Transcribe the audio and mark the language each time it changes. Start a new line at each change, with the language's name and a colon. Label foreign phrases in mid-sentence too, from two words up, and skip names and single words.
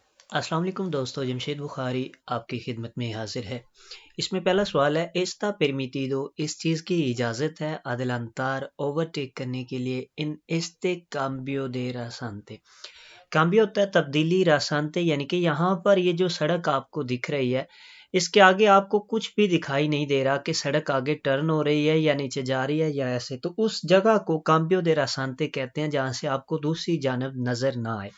Urdu: السلام علیکم دوستو، جمشید بخاری آپ کی خدمت میں حاضر ہے۔ اس میں پہلا سوال ہے،
Spanish: está permitido
Urdu: اس چیز کی اجازت ہے adelantar اوورٹیک کرنے کے لیے
Spanish: en este cambio de rasante.
Urdu: کامبیو ہوتا ہے تبدیلی، راسانتے یعنی کہ یہاں پر یہ جو سڑک آپ کو دکھ رہی ہے اس کے آگے آپ کو کچھ بھی دکھائی نہیں دے رہا کہ سڑک آگے ٹرن ہو رہی ہے یا نیچے جا رہی ہے یا ایسے، تو اس جگہ کو
Spanish: cambio de rasante
Urdu: کہتے ہیں جہاں سے آپ کو دوسری جانب نظر نہ آئے۔